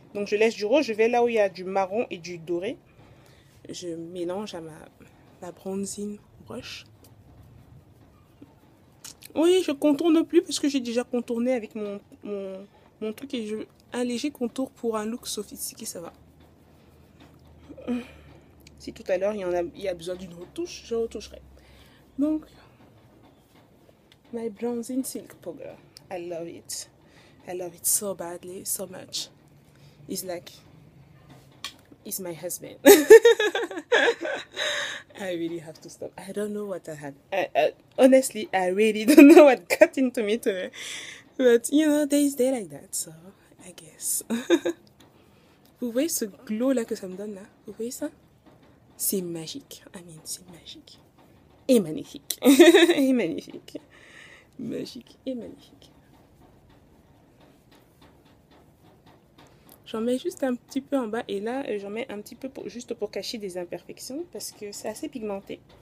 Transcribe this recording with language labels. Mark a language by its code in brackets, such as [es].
[fr] Donc, je laisse du rose. Je vais là où il y a du marron et du doré. Je mélange à ma bronzing brush. Oui, je contourne plus parce que j'ai déjà contourné avec mon truc et un léger contour pour un look sophistiqué, ça va. Si tout à l'heure il y a besoin d'une retouche, je retoucherai. [en] Donc, my bronzing silk powder, I love it. I love it so badly, so much. It's like, it's my husband. I really have to stop. I don't know what I had. Honestly, I really don't know what got into me today. But, you know, days day like that, so I guess. [fr] Vous voyez ce glow là que ça me donne là? Vous voyez ça? C'est magique. I mean, c'est magique. Et magnifique. Et magnifique. Magique et magnifique. J'en mets juste un petit peu en bas et là, j'en mets un petit peu juste pour cacher des imperfections parce que c'est assez pigmenté.